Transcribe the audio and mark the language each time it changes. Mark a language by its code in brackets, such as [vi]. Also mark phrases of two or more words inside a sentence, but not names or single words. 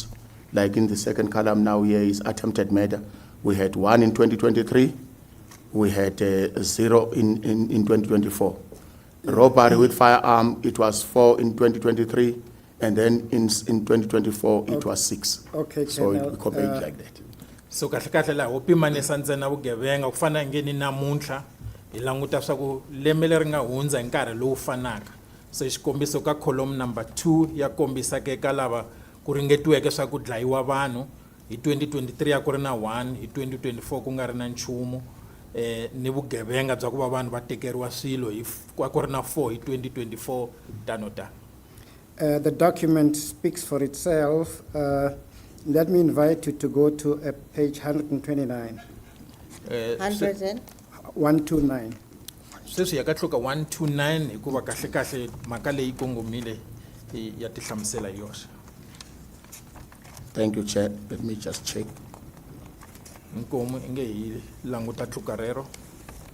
[en] Like in the second column now here is attempted murder. We had 1 in 2023. We had 0 in 2024. Robbery with firearm, it was 4 in 2023. And then in 2024, it was 6. Okay, So Colonel, we compare it like that. [ts] So kahle kahle laha ho pimanisa ntsena vugevenga ku fana nge ni namuntlha hi languta swa ku lembe leri nga hundza hi nkarhi lowu fanaka. So xikombiso ka [en] column number [ts] 2 ya kombisa ke ka lava ku ringetiweke swa ku dlayiwa vanhu hi 2023 ya ku ri na 1 hi 2024 ku nga ri na nchumu ni vugevenga bya ku va vanhu va tekeriwa swilo hi ku ri na 4 hi 2024 tano tano. [en] The document speaks for itself. Let me invite you to go to page 129. 129. [ts] Sweswi ya ka tluka 129 hikuva kahle kahle mhaka leyi kongomile ya ti hlamusela hi yoxe. [en] Thank you, Chair. Let me just check. [ts] Inkomu inge hi languta tluka rero.